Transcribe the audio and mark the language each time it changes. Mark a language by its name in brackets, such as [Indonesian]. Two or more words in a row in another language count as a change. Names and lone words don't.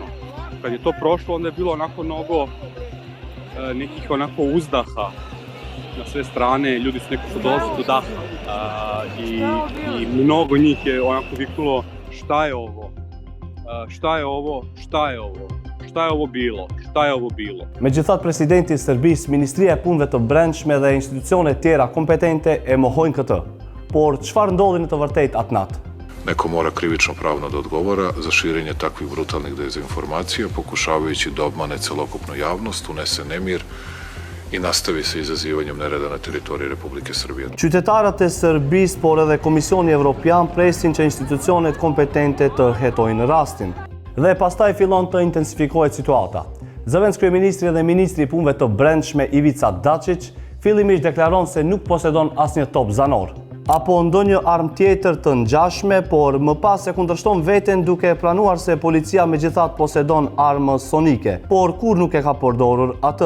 [Serbian] Kad je to prošlo, onda je bilo onako mnogo nekih onako uzdaha na sve strane, ljudi su nekako dolazili do daha i mnogo njih je onako viknulo šta je ovo, šta je ovo, šta je ovo, šta je ovo bilo, šta je ovo bilo. [Albanian] Megjithatë, presidenti i Serbisë, Ministria e Punëve të Brendshme dhe institucionet tjera kompetente e mohojnë këtë. Por çfarë ndodhi në të vërtetë atë natë? [Serbian] Neko mora krivično pravno da odgovara za širenje takvih brutalnih dezinformacija, pokušavajući da obmane celokupnu javnost, unese nemir i nastavi sa izazivanjem nereda na teritoriji Republike Srbije. [Albanian] Qytetarët e Serbisë, por edhe Komisioni Evropian presin që institucionet kompetente të hetojnë rastin. Dhe pastaj fillon të intensifikohet situata. Zëvendës kryeministri dhe ministri i punëve të brendshme Ivica Dačić fillimisht deklaron se nuk posedon asnjë top zanor apo ndonjë armë tjetër të ngjashme, por më pas e kundërshton veten duke pranuar se policia megjithatë posedon armë sonike, por kur nuk e ka përdorur atë.